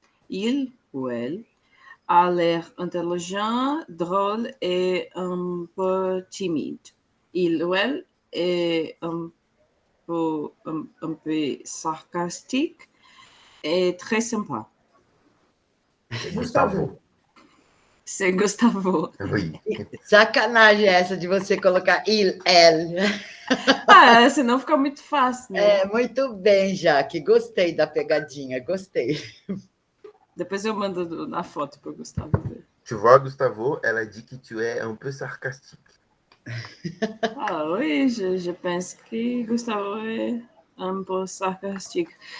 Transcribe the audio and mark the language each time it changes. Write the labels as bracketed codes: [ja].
[fr] Il ou elle a l'air intelligent, drôle et un peu timide. Il ou elle est un peu sarcastique et très sympa. Gustavo. C'est Gustavo. Oui. [pt] Sacanagem essa de você colocar il, elle. Senão fica muito fácil, né? Muito bem, Jaque. Gostei da pegadinha, gostei. Depois eu mando na foto para o Gustavo ver. [fr] Tu vois, Gustavo, ela dit que tu es un peu sarcastique. Oui, je pense que Gustavo est un peu sarcastique.